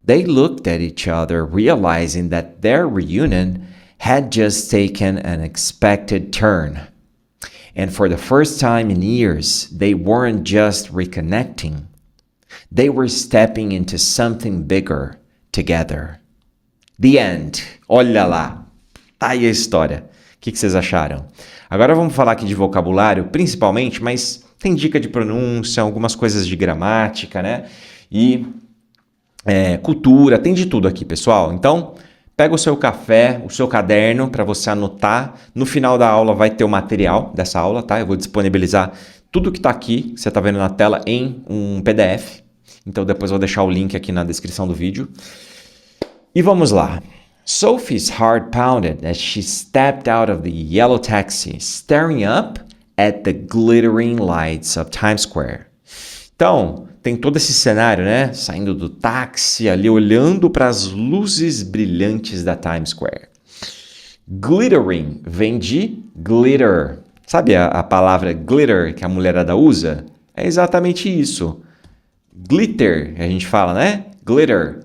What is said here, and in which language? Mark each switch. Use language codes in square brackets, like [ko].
[en] They looked at each other, realizing that their reunion had just taken an unexpected turn. And for the first time in years, they weren't just reconnecting. They were stepping into something bigger together. The end. [pt] Olha lá. Tá aí a história. O que vocês acharam? Agora vamos falar aqui de vocabulário, principalmente, mas tem dica de pronúncia, algumas coisas de gramática, né? E cultura, tem de tudo aqui, pessoal. Então, pega o seu café, o seu caderno para você anotar. No final da aula vai ter o material dessa aula, tá? Eu vou disponibilizar tudo que está aqui, que você está vendo na tela, em um PDF. Então, depois eu vou deixar o link aqui na descrição do vídeo. E vamos lá. [en] Sophie's heart pounded as she stepped out of the yellow taxi, staring up at the glittering lights of Times Square. [pt] Então, tem todo esse cenário, né? Saindo do táxi, ali olhando para as luzes brilhantes da Times Square. Glittering vem de glitter. Sabe a palavra glitter que a mulherada usa? É exatamente isso. Glitter, a gente fala, né? Glitter.